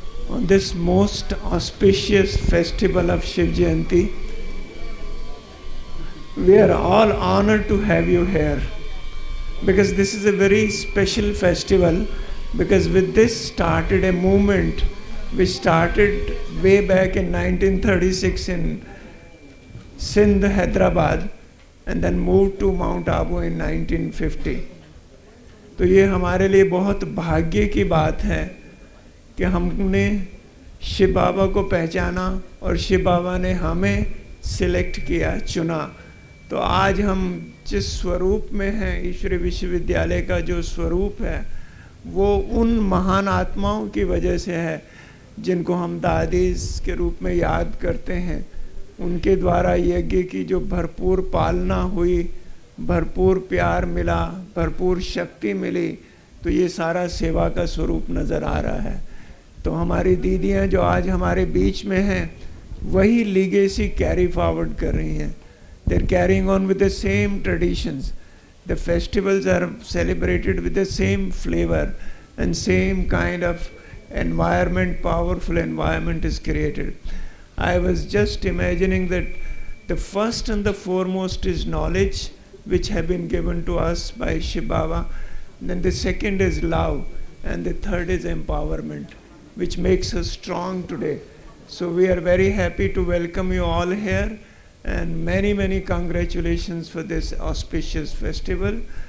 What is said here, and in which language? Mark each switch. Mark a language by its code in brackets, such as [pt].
[en] On this most auspicious festival of Shiv Jayanti, we are all honored to have you here, because this is a very special festival, because with this started a movement which started way back in 1936 in Sindh, Hyderabad, and then moved to Mount Abu in 1950. [hi] तो ये हमारे लिए बहुत भाग्य की बात है कि हमने शिव बाबा को पहचाना और शिव बाबा ने हमें सिलेक्ट किया, चुना। तो आज हम जिस स्वरूप में हैं, ईश्वरीय विश्वविद्यालय का जो स्वरूप है वो उन महान आत्माओं की वजह से है जिनको हम दादीज के रूप में याद करते हैं। उनके द्वारा यज्ञ की जो भरपूर पालना हुई, भरपूर प्यार मिला, भरपूर शक्ति मिली, तो ये सारा सेवा का स्वरूप नज़र आ रहा है। तो हमारी दीदियाँ जो आज हमारे बीच में हैं वही लीगेसी कैरी फॉरवर्ड कर रही हैं। [en] They are carrying on with the same traditions. The festivals are celebrated with the same flavour and same kind of environment, powerful environment is created. I was just imagining that the first and the foremost is knowledge, which have been given to us by Shiv Baba. Then the second is love, and the third is empowerment, which makes us strong today. So we are very happy to welcome you all here, and many congratulations for this auspicious festival.